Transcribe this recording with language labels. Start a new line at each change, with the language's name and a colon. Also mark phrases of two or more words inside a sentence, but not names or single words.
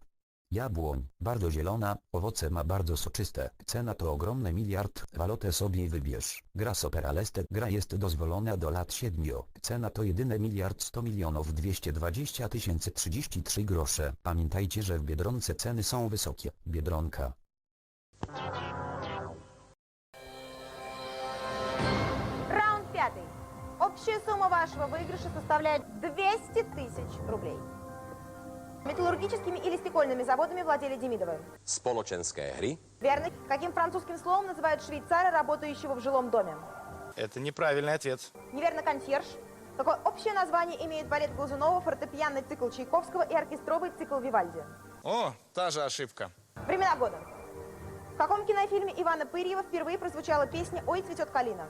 Polish: Jabłoń, bardzo zielona, owoce ma bardzo soczyste. Cena to ogromny miliard, walutę sobie wybierz. Gra Superaleste, gra jest dozwolona do lat 7. Cena to jedyne miliard 100 milionów 220 033 grosze. Pamiętajcie, że w Biedronce ceny są wysokie. Biedronka.
Russian: Раунд 5. Общая сумма вашего выигрыша составляет 200 тысяч рублей. Металлургическими или стекольными заводами владели Демидовы?
Slovak: Spoločenské hry?
Russian: Верно. Каким французским словом называют швейцара, работающего в жилом доме? Это неправильный ответ. Неверно, консьерж. Какое общее название имеет балет Глазунова, фортепианный цикл Чайковского и оркестровый цикл Вивальди? О, та же ошибка. Времена года. В каком кинофильме Ивана Пырьева впервые прозвучала песня «Ой, цветет калина»?